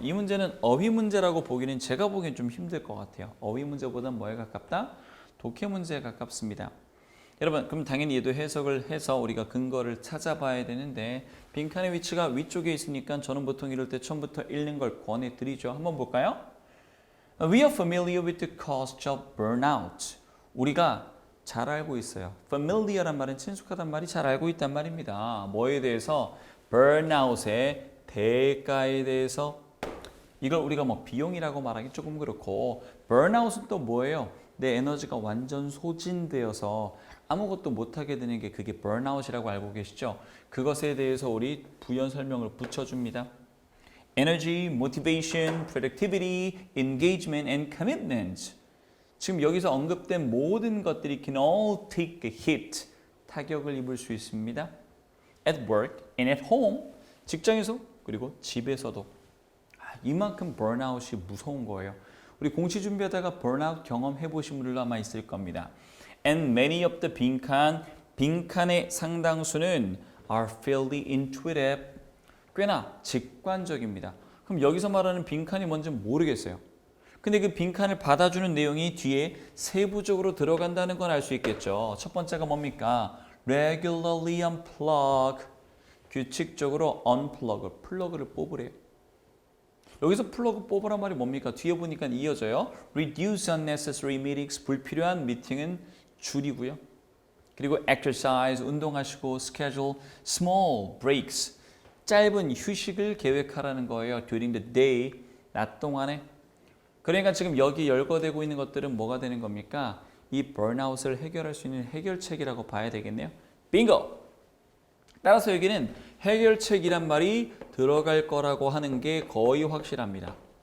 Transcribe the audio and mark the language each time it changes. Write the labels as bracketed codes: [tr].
[ko] 이 문제는 어휘 문제라고 보기는 제가 보기엔 좀 힘들 것 같아요. 어휘 문제보다는 뭐에 가깝다? 독해 문제에 가깝습니다. 여러분 그럼 당연히 얘도 해석을 해서 우리가 근거를 찾아봐야 되는데 빈칸의 위치가 위쪽에 있으니까 저는 보통 이럴 때 처음부터 읽는 걸 권해드리죠. 한번 볼까요? [en] We are familiar with the cause of burnout. [ko] 우리가 잘 알고 있어요. familiar란 말은 친숙하단 말이 잘 알고 있단 말입니다. 뭐에 대해서? burnout의 대가에 대해서. 이걸 우리가 뭐 비용이라고 말하기 조금 그렇고 burnout은 또 뭐예요? 내 에너지가 완전 소진되어서 아무것도 못하게 되는 게 그게 burnout이라고 알고 계시죠? 그것에 대해서 우리 부연 설명을 붙여줍니다. [en] Energy, motivation, productivity, engagement, and commitment. [ko] 지금 여기서 언급된 모든 것들이 [en] can all take a hit, [ko] 타격을 입을 수 있습니다. [en] At work and at home, [ko] 직장에서 그리고 집에서도. 이만큼 burnout이 무서운 거예요. 우리 공시 준비하다가 burnout 경험해 보신 분들도 아마 있을 겁니다. [en] And many of the [ko] 빈칸의 상당수는 [en] are fairly intuitive. [ko] 꽤나 직관적입니다. 그럼 여기서 말하는 빈칸이 뭔지 모르겠어요. 근데 그 빈칸을 받아주는 내용이 뒤에 세부적으로 들어간다는 건 알 수 있겠죠. 첫 번째가 뭡니까? [en] Regularly unplug. [ko] 규칙적으로 unplug, 플러그를 뽑으래요. 여기서 플러그 뽑으란 말이 뭡니까? 뒤에 보니까 이어져요. [en] Reduce unnecessary meetings, [ko] 불필요한 미팅은 줄이고요. 그리고 exercise, 운동하시고 [en] schedule small breaks, [ko] 짧은 휴식을 계획하라는 거예요. [en] During the day, [ko] 낮 동안에. 그러니까 지금 여기 열거되고 있는 것들은 뭐가 되는 겁니까? 이 burnout을 해결할 수 있는 해결책이라고 봐야 되겠네요. 빙고! 따라서 여기는 해결책이란 말이 들어갈 거라고 하는 게 거의 확실합니다.